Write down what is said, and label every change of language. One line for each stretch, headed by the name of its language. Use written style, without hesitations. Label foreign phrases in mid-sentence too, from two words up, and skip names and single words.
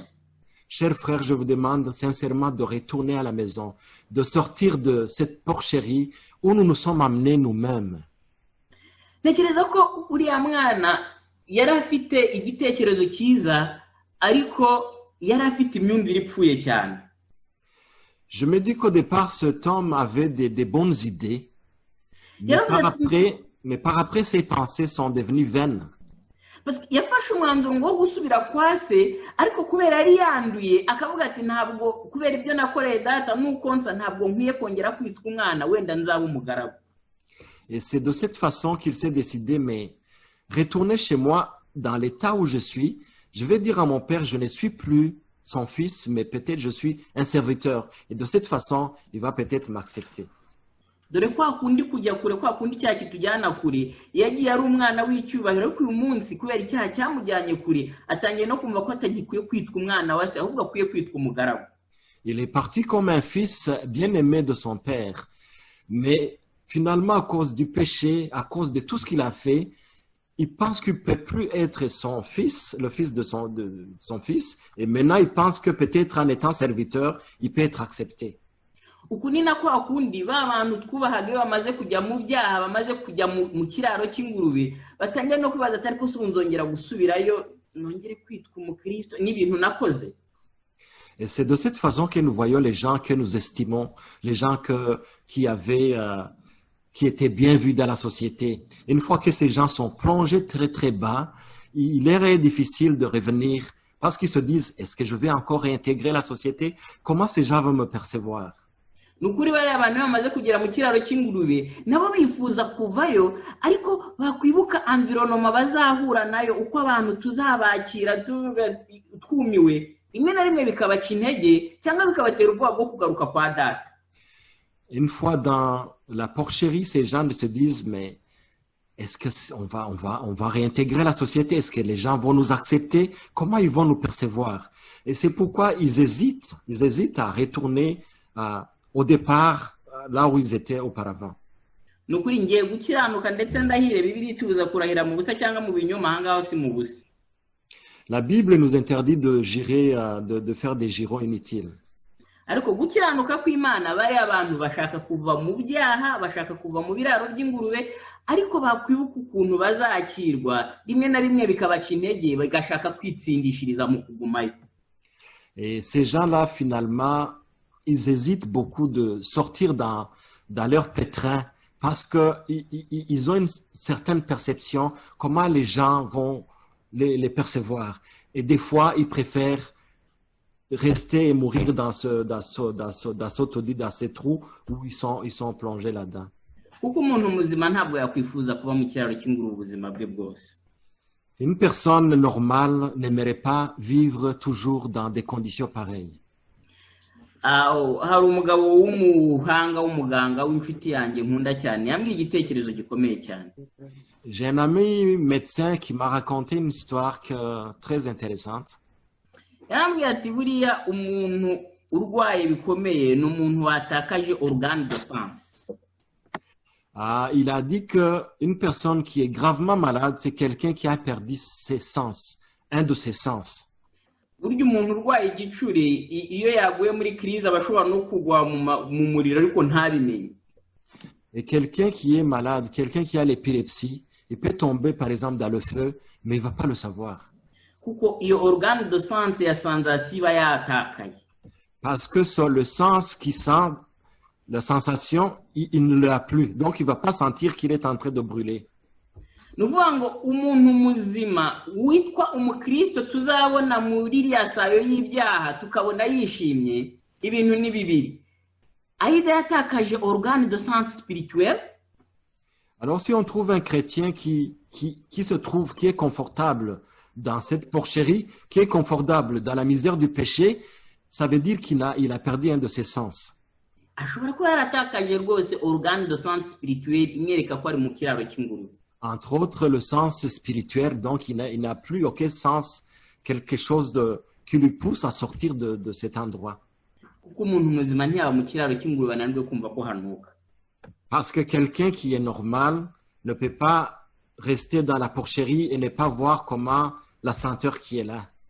French: Chers frères, je vous demande sincèrement de retourner à la maison, de sortir de cette porcherie où nous nous sommes amenés nous-mêmes.
Kinyarwanda: Ntekereza ko uriya mwana yari afite igitekerezo cyiza ariko yari afite imyumvire ipfuye cyane.
French: Je me dis qu'au départ, cet homme avait des bonnes idées, mais par après, ses pensées sont devenues vaines. Parce que
Kinyarwanda: yafashe umwanzuro wo gusubira kwa se ariko kubera ari yanduye akavuga ati ntabwo kubera ibyo nakoreye data nukonsa ntabwo nkwiye kongera kwitwa umwana wenda nzaba umugaragu.
French: Et c'est de cette façon qu'il s'est décidé, mais retourner chez moi dans l'état où je suis, je vais dire à mon père, je ne suis plus son fils, mais peut-être je suis un serviteur. Et de cette façon, il va peut-être m'accepter.
Kinyarwanda: Dore kwa kundi kujya kure kwa kundi cyaha kitujyana kure yagiye ari umwana w'icyubahiro ariko uyu munsi kubera icyaha cyamujyanye kure atangiye no kumva ko atagikwiye kwitwa umwana wa se ahubwo akwiye kwitwa umugaragu.
French: Il est parti comme un fils bien-aimé de son père, mais finalement à cause du péché, à cause de tout ce qu'il a fait, il pense qu'il ne peut plus être son fils, le fils de son fils, et maintenant il pense que peut-être en étant serviteur, il peut être accepté.
Kinyarwanda: uku ni nako akundi ba bantu twubahaga iyo bamaze kujya mu byaha bamaze kujya mu kiraro cy'ingurube batangira no kwibaza atari ko nzongera gusubirayo nongere kwitwa umukristo n'ibintu nakoze.
French: Et c'est de cette façon que nous voyons les gens que nous estimons, les gens qui étaient bien vus dans la société. Une fois que ces gens sont plongés très très bas, il est difficile de revenir parce qu'ils se disent, est-ce que je vais encore réintégrer la société? Comment ces gens vont me percevoir?
Kinyarwanda: Nukuri bari abantu bamaze kugera mu kiraro cy'ingurube nabo bifuza kuvayo ariko bakwibuka environnement bazahura nayo uko abantu tuzabakira twumiwe rimwe na rimwe bikabaca intege cyangwa bikabatera ubwoba bwo kugaruka kwa data.
French: Une fois dans la porcherie, ces gens se disent, mais est-ce que on va réintégrer la société? Est-ce que les gens vont nous accepter? Comment ils vont nous percevoir? Et c'est pourquoi ils hésitent à retourner au départ là où ils étaient auparavant.
Kinyarwanda: Nukuri ngiye gukiranuka ndetse ndahire Bibiliya itubuza kurahira mu busa cyangwa mu binyoma ahangaho si mu busa.
French: La Bible nous interdit de faire des girons inutiles.
Kinyarwanda: Ariko gukiranuka kw'Imana bari abantu bashaka kuva mu byaha bashaka kuva mu biraro by'ingurube ariko bakwibuka ukuntu bazakirwa rimwe na rimwe bikabaca intege bagashaka kwitsindishiriza mu kugumayo.
French: Et ces gens-là finalement ils hésitent beaucoup de sortir dans leur pétrin parce que ils ont une certaine perception comment les gens vont les percevoir et des fois ils préfèrent rester et mourir dans ces trous où ils sont plongés là-dedans. Une personne normale n'aimerait pas vivre toujours dans des conditions pareilles.
Kinyarwanda: Hari umugabo w'umuhanga w'umuganga w'inshuti yanjye nkunda cyane yambwiye igitekerezo gikomeye cyane.
French: J'ai un ami médecin qui m'a raconté une histoire très intéressante.
Kinyarwanda: Yambwiye ati buriya umuntu urwaye bikomeye ni umuntu watakaje
French: organe de sens. Il a dit que une personne qui est gravement malade, c'est quelqu'un qui a perdu ses sens, un de ses sens.
Kinyarwanda: Burya umuntu urwaye igicuri iyo yaguye muri crise abashobora no kugwa mu muriro ariko ntabimenye.
French: Et quelqu'un qui est malade, quelqu'un qui a l'épilepsie, il peut tomber par exemple dans le feu, mais il va pas le savoir.
Kinyarwanda: Kuko iyo
French: organe de sens
Kinyarwanda: ya sensation iba yatakaye.
French: Parce que sur le sens qui sent la sensation, il ne l'a plus. Donc il va pas sentir qu'il est en train de brûler.
Kinyarwanda: Nuvuga ngo umuntu muzima witwa umukristo tuzabona muri iriya sayo y'ibyaha tukabona yishimye ibintu ni bibiri. Aida yatakaje
French: organe de sens spirituel. Alors si on trouve un chrétien qui est confortable dans cette porcherie, qui est confortable dans la misère du péché, ça veut dire qu'il a perdu un de ses sens.
Kinyarwanda: Ashobora kuba yaratakaje rwose
French: organe de sens spirituel
Kinyarwanda: imwereka ko ari mu kiraro cy'ingurube.
French: Entre autres, le sens spirituel, donc il n'a plus aucun sens, quelque chose qui lui pousse à sortir de cet endroit. Parce que quelqu'un qui est normal ne peut pas rester dans la porcherie et ne pas voir comment la senteur qui est là.